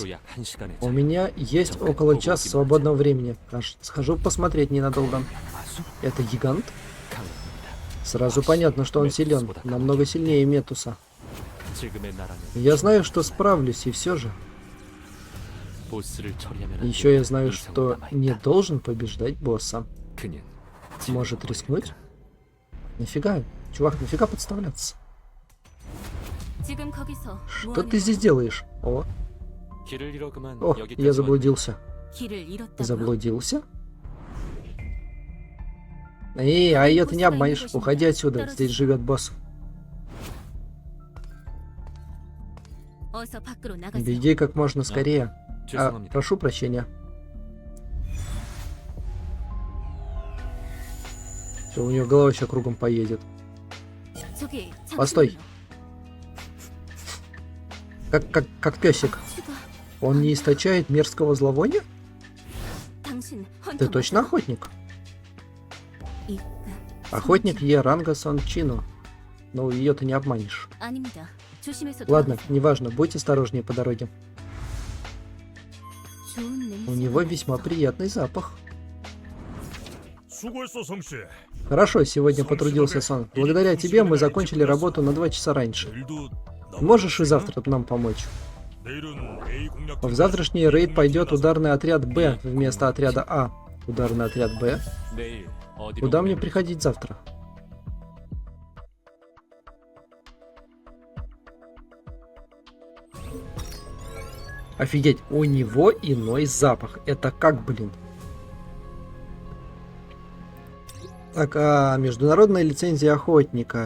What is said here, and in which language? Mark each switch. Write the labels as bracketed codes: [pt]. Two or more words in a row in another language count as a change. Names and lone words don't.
[ko] 앞으로 약 1시간의 [ru] У меня есть около часа свободного времени. Схожу посмотреть ненадолго. Это гигант? Сразу понятно, что он силен. Намного сильнее Метуса. [ko] 지금의 나라는 [ru] Я знаю, что справлюсь, и все же. [ko] 보스를 처리하면 안 [ru] Еще я [ko] 돼. [ru] знаю, [ko] 이성은 [ru] что [ko] 남아있다. [ru] не должен побеждать босса. [ko] 그냥 [ru] Может [ko] 지금 [ru] рискнуть? Нафига? Чувак, нафига подставляться? [ko] 지금 거기서 [ru] Что ты здесь делаешь? [ko] 길을 잃어 그만 [ru] О, [ko] 여기까지 [ru] я заблудился. [ko] 길을 잃었다고? [ru] Заблудился? Эй, а ее ты не обманешь. Уходи отсюда, здесь живет босс. [ko] 어서 밖으로 나가세요. [ru] Беги как можно скорее. [ko] 죄송합니다. [ru] Прошу прощения. Все, у нее голова еще кругом поедет. [ko] 저기 [ru] Постой. Как песик. Он не источает мерзкого зловония? [ko] 당신 헌터 [ru] Ты точно охотник? [ko] 이- [ru] Охотник Еранга Сончино. Ну, ее ты не обманешь. [ko] 아닙니다. 조심해서 [ru] Ладно, [ko] 돌아가세요. [ru] неважно, будь осторожнее по дороге. [ko] 좋은 냄새. [ru] У него весьма приятный запах. [ko] 수고했어, 성씨. [ru] Хорошо, сегодня потрудился Сон. Благодаря тебе мы закончили работу на 2 часа раньше. [ko] 내일도 [ru] Можешь и завтра нам помочь? [ko] 내일은 A 공략 [ru] В завтрашний рейд пойдет ударный отряд Б вместо отряда А. Ударный отряд Б? [ko] 내일 어디로 [ru] Куда мне [ko] 보내면 [ru] приходить завтра? Офигеть, у него иной запах. Это как, блин? Так, международная лицензия охотника.